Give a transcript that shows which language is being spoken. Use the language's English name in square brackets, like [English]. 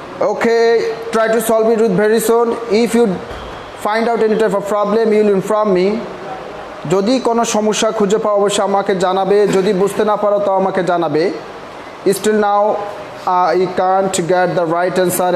[English] Okay, try to solve it with very soon. If you find out any type of problem, you will inform me. [Bangla] যদি কোনো সমস্যা খুঁজে পাও অবশ্যই আমাকে জানাবে, যদি বুঝতে না পারো তাও আমাকে জানাবে। [English] Still now I can't get the right answer.